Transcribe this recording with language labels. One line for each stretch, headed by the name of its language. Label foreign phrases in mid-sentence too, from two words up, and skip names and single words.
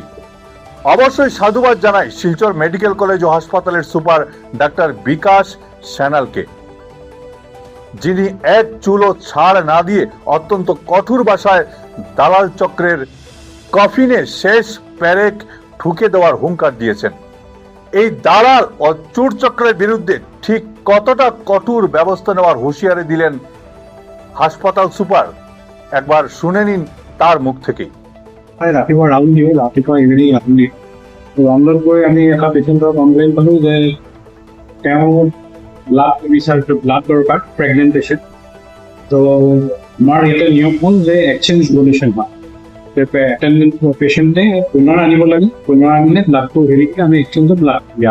Bangla: অবশ্যই সাধুবাদ জানাই শিলচর মেডিকেল কলেজ ও হাসপাতালের সুপার ডাক্তার বিকাশ সান্যালকে, যিনি এক চুলো ছাড় না দিয়ে অত্যন্ত কঠোর ভাষায় দালাল চক্রের কফিনে শেষ পেরেক ঠুকে দেওয়ার হুঙ্কার দিয়েছেন। এই দালাল ও চোর চক্রের বিরুদ্ধে ঠিক কতটা কঠোর ব্যবস্থা নেওয়ার হুঁশিয়ারি দিলেন হাসপাতাল সুপার, একবার শুনে নিন তার মুখ থেকেই।
Assamese: ৰাতিপুৱা ৰাউণ্ড দিওঁ, ৰাতিপুৱা
English: evening round
Assamese: দিওঁ। ৰাউণ্ডত গৈ আমি এটা পেচেণ্টৰ কমপ্লেইন পালোঁ যে তেওঁ ব্লাড দৰকাৰ,
English: pregnant patient.
Assamese: তো আমাৰ ইয়াতে নিয়ম হ'ল যে
English: exchange donation
Assamese: হয়, এটেণ্ডেণ্ট পেচেণ্টে পুনৰ আনিব লাগে, পুনৰ আনিলে ব্লাডটো হেৰিকে আমি এক্সচেঞ্জত ব্লাড দিয়া।